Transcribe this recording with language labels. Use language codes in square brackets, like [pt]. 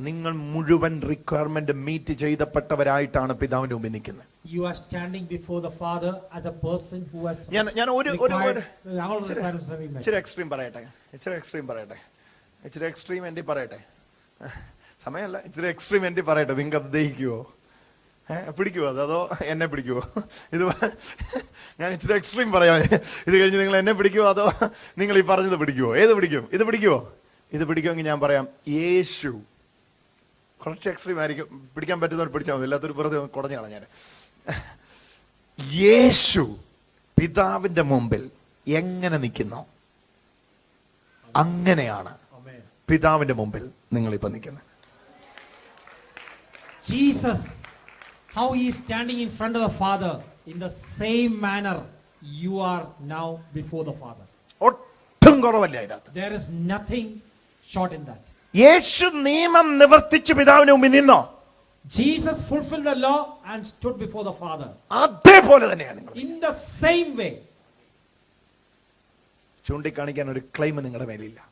[ml] നിങ്ങൾ മുഴുവൻ requirement meet ചെയ്തപ്പെട്ടവരായിട്ടാണ് പിതാവിന്റെ മുമ്പിൽ നിൽക്കുന്നത്. [en] You are standing before the Father as a person who has [ml] ഞാൻ ഒരു [en] all the requirements have been met. [ml] ഇച്ചിരി എക്സ്ട്രീം പറയട്ടെ. ഇച്ചിരി എക്സ്ട്രീം എൻഡി പറയട്ടെ. സമയമല്ല, ഇച്ചിരി എക്സ്ട്രീം എൻഡി പറയട്ടെ. നിങ്ങൾക്ക് അത് ദഹിക്കുവോ? പിടിക്കുവോ അതോ എന്നെ പിടിക്കുവോ? ഇത് ഞാൻ ഇച്ചിരി എക്സ്ട്രീം പറയാം. ഇത് കഴിഞ്ഞ് നിങ്ങൾ എന്നെ പിടിക്കുവോ അതോ നിങ്ങൾ ഈ പറഞ്ഞത് പിടിക്കുവോ? ഏത് പിടിക്കും? ഇത് പിടിക്കുവോ? ഇത് പിടിക്കുമെങ്കിൽ ഞാൻ പറയാം, യേശു. കുറച്ച് എക്സ്ട്രീം ആയിരിക്കും, പിടിക്കാൻ പറ്റുന്നവർ പിടിച്ചാൽ മതി, ഇല്ലാത്തൊരു വെറുതെ കുടഞ്ഞാണ് ഞാൻ. യേശു പിതാവിന്റെ മുമ്പിൽ എങ്ങനെ നിൽക്കുന്നു, അങ്ങനെയാണ് പിതാവിന്റെ മുമ്പിൽ നിങ്ങൾ ഇപ്പൊ നിൽക്കുന്നത്. [en] Jesus, how he is standing in front of the Father, in the same manner you are now before the Father. [ml] ഒട്ടും കുറവല്ല അതിനകത്ത്. [en] There is nothing short in that. [ml] യേശു നിയമം നിവർത്തിച്ച് പിതാവിന് മുമ്പിൽ നിന്നോ? [en] Jesus fulfilled the law and stood before the Father. [ml] അതേപോലെ തന്നെയാണ് നിങ്ങൾ. [en] In the same way. [ml] ചൂണ്ടിക്കാണിക്കാൻ ഒരു ക്ലെയിം നിങ്ങളുടെ മേലില്ല.